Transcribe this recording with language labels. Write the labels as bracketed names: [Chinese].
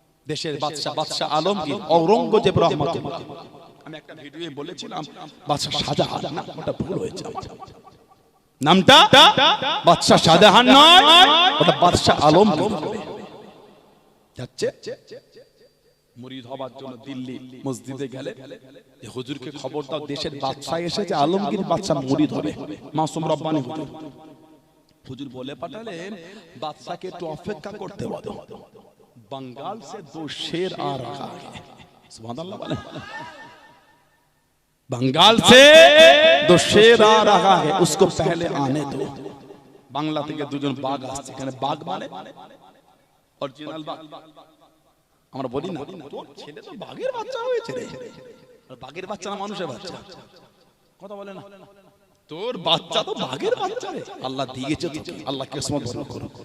[Bangla] দেশের বাদশা আলমগীর ঔরঙ্গজেব রাহমাতুল্লাহ আমি একটা ভিডিওয়ে বলেছিলাম বাদশা শাহজাহান না ওটা ভুল হয়েছে নামটা বাদশা শাহজাহান নয় ওটা বাদশা আলমগীর যাচ্ছে মুরিদ হবার জন্য দিল্লি মসজিদে গেলে যে হুজুরকে খবর দাও দেশের বাদশা এসেছে আলমগীর বাদশা মুরিদ হবে মাসুম রব্বানী হুজুর হুজুর বলে পাঠালেন বাদশাকে একটু অপেক্ষা করতে বলো, [Hindi] बंगाल से 2 शेर आ रहा है। सुभान अल्लाह बोले, बंगाल से 2 शेर आ रहा है, उसको पहले आने दो। [Bangla] बांग्ला থেকে দুজন বাঘ আসছে, এখানে বাঘ মানে অরিজিনাল বাঘ। আমরা বলি না তোর ছেলে তো বাঘের বাচ্চা হয়েছে রে, আর বাঘের বাচ্চা না মানুষের বাচ্চা, কথা বলে না, তোর বাচ্চা তো বাঘের বাচ্চা রে, আল্লাহ দিয়েছে তোকে, আল্লাহ কিসমত বড় করো।